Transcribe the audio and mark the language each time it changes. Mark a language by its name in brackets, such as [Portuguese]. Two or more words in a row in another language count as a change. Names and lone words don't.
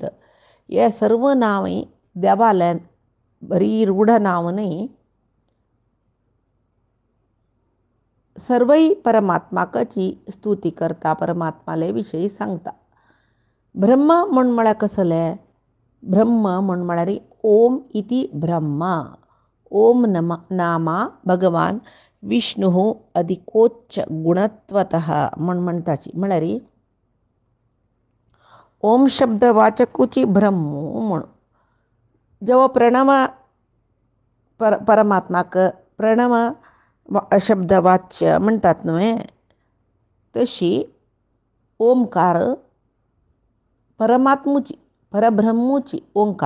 [Konkani] हे सर्व नांवय देवाले बरी रूढ नांव न्ही, सर्वय परमात्माकाची स्तुती करता परमात्माले विशयी सांगता. ब्रह्म म्हण म्हळ्यार कसले? ब्रह्म म्हण म्हळ्यार [Sanskrit] ओम इति ब्रह्मा. ओम नामा भगवान विष्णु अधिकोच्च गुणत्वतः [Konkani] म्हण म्हणटाची. म्हळ्यार ओम शब्द वाचकूची ब्रह्म म्हण. जेव्हा प्रणव परमात्माक प्रणव शब्द वाच्य म्हणटात न्हय, तशी ओंकार परमात्मुची परब्रह्मूची ओंकार.